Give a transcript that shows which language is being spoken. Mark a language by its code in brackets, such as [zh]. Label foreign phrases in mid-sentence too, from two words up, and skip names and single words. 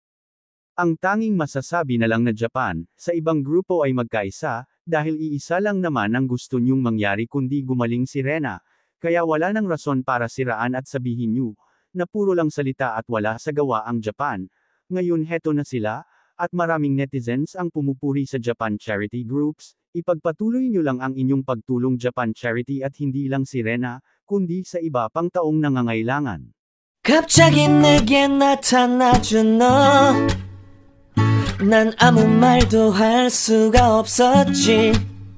[tl] Ang tanging masasabi na lang na Japan, sa ibang grupo ay magkaisa, dahil iisa lang naman ang gusto nyong mangyari kundi gumaling si Rena, kaya wala nang rason para siraan at sabihin nyo, na puro lang salita at wala sa gawa ang Japan. Ngayon heto na sila, at maraming netizens ang pumupuri sa Japan charity groups, ipagpatuloy nyo lang ang inyong pagtulong Japan charity at hindi lang si Rena, kundi sa iba pang taong nangangailangan. [ko] 갑자기 내게 나타나준 너, 난 아무 말도 할 수가 없었지.